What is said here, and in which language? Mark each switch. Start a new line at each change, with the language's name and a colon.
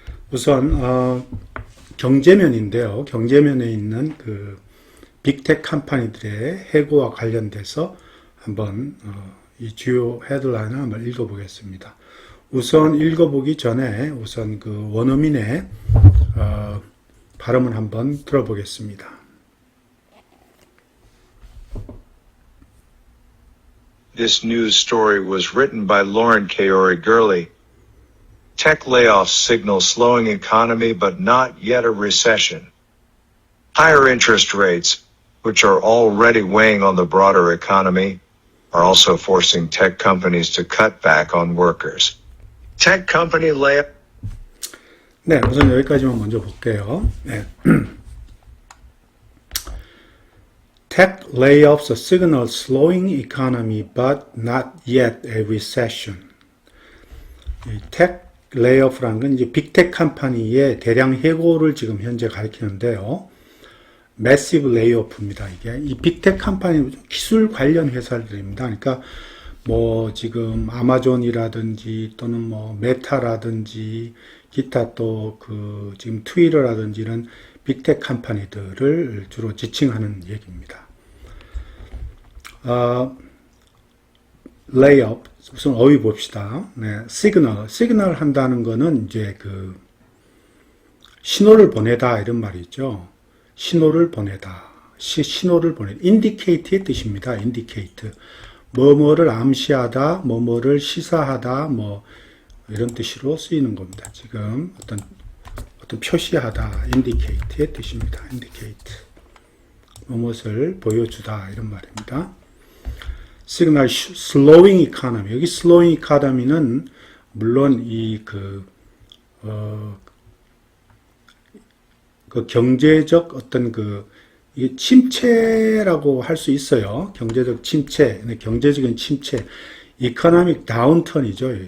Korean: 우선 경제면인데요. 경제면에 있는 그 빅텍 컴퍼니들의 해고와 관련돼서 한번 이 주요 헤드라인을 한번 읽어보겠습니다. 우선 읽어보기 전에 우선 그 원어민의 발음을 한번 들어보겠습니다.
English: This news story was written by Lauren Kaori-Gurley. Tech layoffs signal slowing economy but not yet a recession. Higher interest rates, which are already weighing on the broader economy, are also forcing tech companies to cut back on workers. Tech company layoff.
Korean: 네, 우선 여기까지만 먼저 볼게요. 네.
English: Tech layoffs signal slowing economy but not yet a recession.
Korean: 이 tech layoff라는 건 이제 빅텍 컴퍼니의 대량 해고를 지금 현재 가리키는데요.
English: massive layoff입니다.
Korean: 이게 이 빅텍 컴퍼니 기술 관련 회사들입니다. 그러니까 뭐 지금 아마존이라든지 또는 뭐 메타라든지 기타 또 그 지금 트위터라든지 이런 빅텍 컴퍼니들을 주로 지칭하는 얘기입니다. 레이업 우선 어휘 봅시다. 네, 시그널 한다는 거는 이제 그 신호를 보내다 이런 말이죠. 신호를 보내다. 신호를 보내다. 인디케이트의 뜻입니다. 인디케이트. 뭐뭐를 암시하다, 뭐뭐를 시사하다, 뭐 이런 뜻으로 쓰이는 겁니다. 지금 어떤 표시하다, indicate의 뜻입니다.
English: indicate.
Korean: 무엇을 보여주다 이런 말입니다.
English: 시그널 slowing economy.
Korean: 여기
English: slowing economy
Korean: 는 물론 그 경제적 어떤 이게 침체라고 할 수 있어요. 경제적 침체, 경제적인 침체, economic downturn이죠.